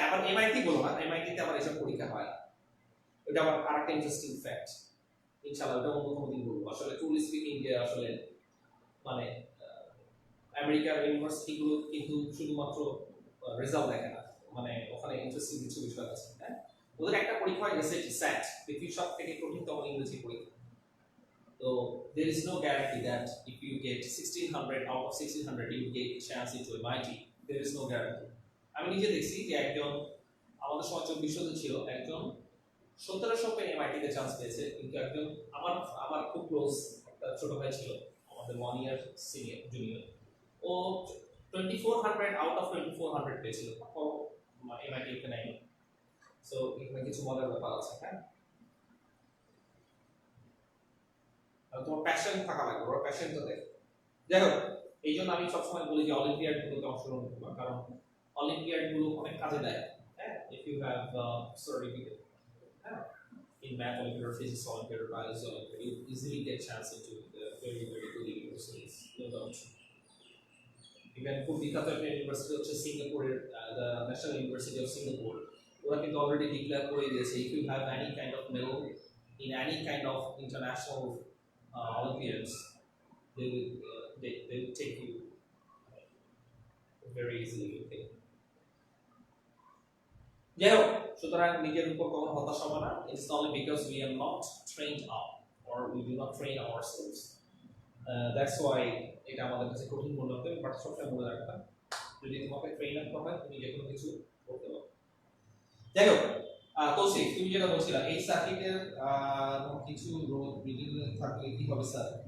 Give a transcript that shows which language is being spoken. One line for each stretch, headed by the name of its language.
Bangla: আবার এমআইটি বলো না, এমআইটিতে আবার এসব পরীক্ষা হয় না। এটা আবার আরেকটা ইন্টারেস্টিং ফ্যাক্ট, ইনশাআল্লাহ এটা অন্য কোনো দিন বলবো। আসলে ট্রুলি স্পিকিং যে আসলে মানে আমেরিকার ইউনিভার্সিটিগুলো কিন্তু শুধুমাত্র রেজাল্ট দেখে না, মানে ওখানে ইন্টারেস্টিং কিছু বিষয় আছে। হ্যাঁ, ওদের একটা পরীক্ষা হয় এসএটি স্যাট, পৃথিবীর সব থেকে কঠিনতম ইংরেজি পরীক্ষা।
English: তো there is no guarantee that if you get 1600 out of 1600 you get a chance into MIT. There is no guarantee.
Bangla: আমি নিজে দেখছি যে একজন আমাদের সময় 2400 ছিল, একজন 1700 পেয়ে MIT তে চান্স পেয়েছে, কিন্তু একজন আমার আমার খুব ক্লোজ একটা ছোট ভাই ছিল, আমাদের 1 year senior junior, O 2400 out of 2400 পেয়েছিল, ও MIT তে নাই। সো এখানে কিছু মজার ব্যাপার আছে। হ্যাঁ, তোমার প্যাশন থাকা লাগবে, ওর প্যাশনটা দেখো। যাই হোক, এই জন্য আমি সবসময় বলি যে অলিম্পিয়াড গুলোতে অংশগ্রহণ করবা, কারণ অলিম্পিয়াড গুলো অনেক কাজে দেয়।
English: হ্যাঁ, if you have certificate, হ্যাঁ, in math Olympiad or physics Olympiad or biology Olympiad, you easily get chance into the very good universities, no doubt. Even
Bangla: খুব বিখ্যাত একটা ইউনিভার্সিটি হচ্ছে সিঙ্গাপুরের
English: the National University of Singapore,
Bangla: ওরা কিন্তু already declare করে দিয়েছে
English: if you have any kind of medal in any kind of international Olympiads, they will take you very easily. Okay.
Bangla: যাই হোক, সুতরাং নিজের উপর কখনো হতাশ হবে না।
English: It's only because we are not trained up or we do not train ourselves. That's why
Bangla: এটা আমাদের কাছে কঠিন মনে হতে, বাট সবসময় মনে রাখবা যদি তোমাকে ট্রেন আপ করা হয় তুমি যে কোনো কিছু করতে পারো। যাই হোক, তৌসিফ তুমি যেটা বলছিলা এই সার্কিটের কিছু রোধ রিজিওনাল থাকলে কি হবে স্যার?